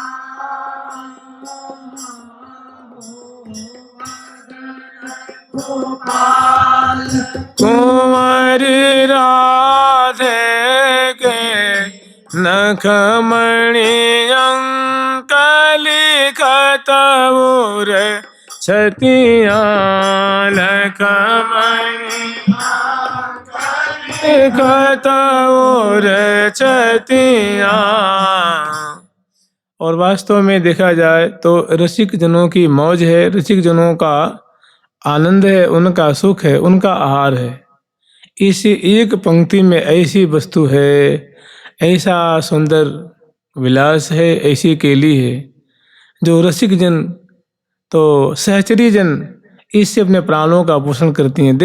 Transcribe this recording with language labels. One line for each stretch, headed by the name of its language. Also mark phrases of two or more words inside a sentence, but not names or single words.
Hindi: कुंवरी राधे के, नखमणि अंकली कतऊर छतिया, नखमणि कतऊर छतिया। और वास्तव में देखा जाए तो रसिक जनों की मौज है, रसिक जनों का आनंद है, उनका सुख है, उनका आहार है। इसी एक पंक्ति में ऐसी वस्तु है, ऐसा सुंदर विलास है, ऐसी केली है जो रसिक जन तो सहचरी जन इससे अपने प्राणों का पोषण करती हैं।